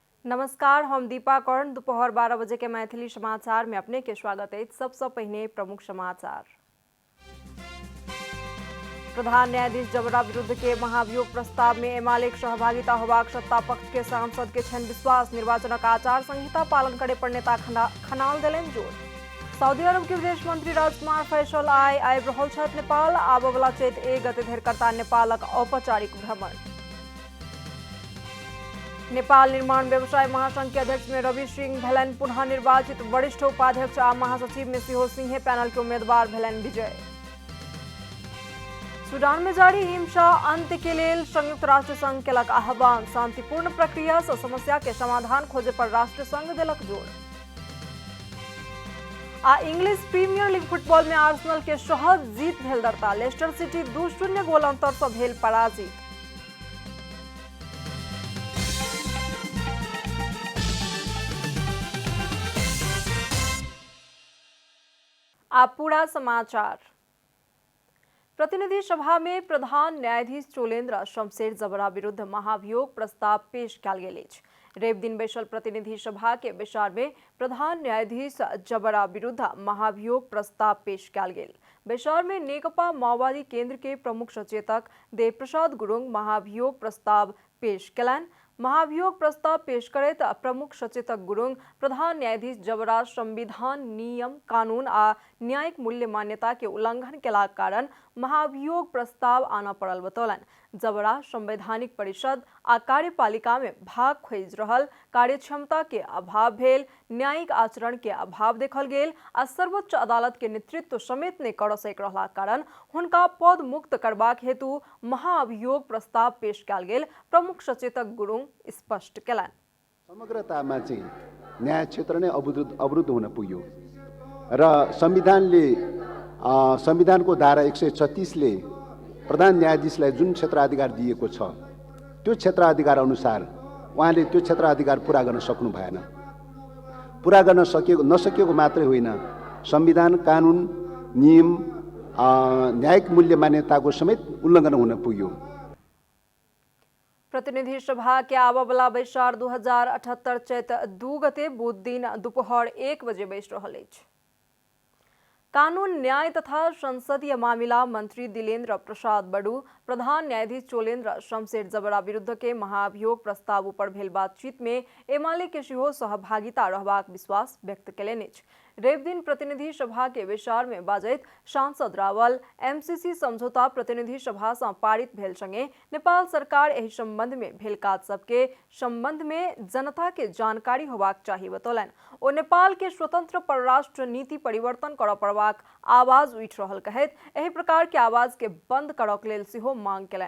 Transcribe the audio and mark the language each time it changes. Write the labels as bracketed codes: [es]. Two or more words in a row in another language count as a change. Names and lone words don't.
[mai] नमस्कार, हम दीपा कर्ण। दोपहर 12 बजे के मैथिली समाचार में अपने के स्वागत है। सबसे पहले प्रमुख समाचार। प्रधान न्यायाधीश जबरा विरुद्ध के महाभियोग प्रस्ताव में एमालेक सहभागिता होबाक सत्ता पक्ष के सांसद के छन विश्वास। निर्वाचन आचार संहिता पालन करे पर नेता खनाल देलन जोर। सऊदी अरब के विदेश मंत्री राजकुमार फैसल आइ रहल छथि नेपाल। आबवला चैत 1 गते धरि करता नेपालक औपचारिक भ्रमण। नेपाल निर्माण व्यवसाय महासंघ के अध्यक्ष में रवि सिंह भेलन पुनः निर्वाचित। वरिष्ठ उपाध्यक्ष आ महासचिव में सिंह पैनल के उम्मीदवार भेलन विजय। सूडान में जारी हिंसा अंत के लिए संयुक्त राष्ट्र संघ केलक आह्वान। शांतिपूर्ण प्रक्रिया से समस्या के समाधान खोजे पर राष्ट्र संघ देलक जोर। आ इंग्लिश प्रीमियर लीग फुटबॉल में आर्सेनल के सहज जीत भेल दरता। लेस्टर सिटी 2-0 गोल अंतर से भेल पराजित। आप पूरा समाचार। प्रतिनिधि सभा में प्रधान न्यायाधीश चोलेन्द्र शमशेर जबरा विरुद्ध महाभियोग प्रस्ताव पेश कयल गेल अछि। रवि दिन बैसल प्रतिनिधि सभा के बैसार में प्रधान न्यायाधीश जबरा विरुद्ध महाभियोग प्रस्ताव पेश कयल गेल। बैसार में नेकपा माओवादी केंद्र के प्रमुख सचेतक देव प्रसाद गुरुङ महाभियोग प्रस्ताव पेश कयलनि। महाभियोग प्रस्ताव पेश करैत प्रमुख सचेतक गुरुङ प्रधान न्यायाधीश जबरा संविधान, नियम, कानून आ न्यायिक मूल्य मान्यता के उल्लंघन केलाक कारण महाभियोग प्रस्ताव आना पड़ल बतौलनि। जबरा संवैधानिक परिषद आ कार्यपालिका में भाग खोज रहल, कार्यक्षमता के अभाव भेल, न्यायिक आचरण के अभाव देखल गेल आ सर्वोच्च अदालत के नेतृत्व समेत नहीं कर सक रहलाक कारण हुनका पद मुक्त करबाक हेतु महाअभियोग प्रस्ताव पेश कयल गेल प्रमुख सचेतक गुरुङ स्पष्ट केलनि। [ne] समग्रतामा चाहिँ न्याय क्षेत्र नै अवरुद्ध हुन पुग्यो र संविधानको धारा 136 ले प्रधान न्यायाधीशलाई जुन क्षेत्राधिकार दिएको छ त्यो क्षेत्राधिकार अनुसार उहाँले त्यो क्षेत्राधिकार पूरा गर्न सक्नु भएन। पूरा गर्न नसकेको मात्रै होइन, संविधान, कानून, नियम, न्यायिक मूल्य मान्यताको समेत उल्लङ्घन हुन पुग्यो। [mai] प्रतिनिधि सभा के आबवला बैसार 2078 चैत 2 गते बुध दिन दोपहर 1 बजे बैस रहल अछि। कानून, न्याय तथा संसदीय मामिला मंत्री दिलेन्द्र प्रसाद बड़ू प्रधान न्यायाधीश चोलेन्द्र शमशेर जबरा विरुद्ध के महाभियोग प्रस्ताव पर भेल बातचीत में एमाले के सेहो सहभागिता रहबाक विश्वास व्यक्त केलनि अछि। रवि दिन प्रतिनिधि सभा के बैसार में बाजैत सांसद रावल एमसीसी समझौता प्रतिनिधि सभा से पारित भेल संगे नेपाल सरकार एहि संबंध में भेल काज सबके संबंध में जनता के जानकारी होबाक चाहिए बतौलनि। ओ नेपाल के स्वतंत्र परराष्ट्र नीति परिवर्तन करऽ पड़बाक आवाज उठि रहल कहैत एहि प्रकार के आवाज के बंद करक लेल सेहो मांग केलनि।